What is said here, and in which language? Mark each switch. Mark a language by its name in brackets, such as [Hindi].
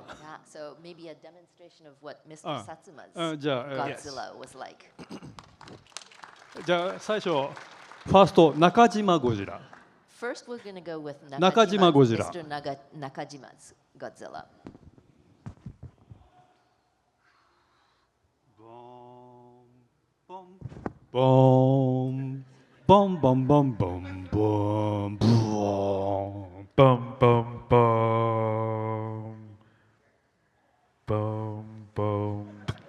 [English] Yeah, so maybe a demonstration of what Mr. Satsuma's [Japanese] じゃあ [English] Godzilla was like. [Japanese] じゃあ最初ファースト中島ゴジラ。 [English] First, we're going to go with Nakajima Godzilla. Mr. Nakajima's Godzilla. Boom, boom, boom, boom, boom, boom, boom, boom, boom, boom, boom, boom.